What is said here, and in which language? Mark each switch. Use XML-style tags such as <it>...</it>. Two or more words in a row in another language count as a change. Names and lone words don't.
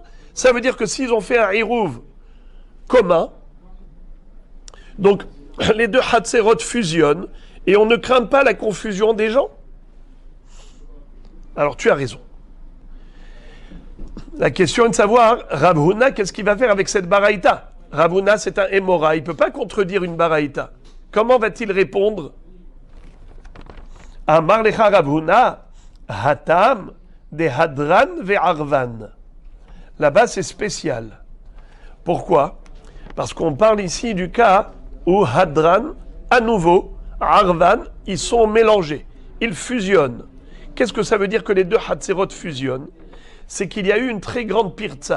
<fr>Ça veut dire que s'ils ont fait un hirouv commun, donc les deux Hatzerot fusionnent et on ne craint pas la confusion des gens. Alors tu as raison. La question est de savoir, Rav Huna, qu'est-ce qu'il va faire avec cette baraïta? Rav Huna, c'est un émora, il ne peut pas contredire une baraïta. Comment va-t-il répondre?</fr> <arc>אמר לך רב הונא, התם דהדרן וערבן.</arc> <fr>Là-bas, c'est spécial. Pourquoi? Parce qu'on parle ici du cas où hadran, à nouveau, arvan, ils sont mélangés, ils fusionnent. Qu'est-ce que ça veut dire que les deux Hatzerot fusionnent? C'est qu'il y a eu une très grande pirtza.</fr>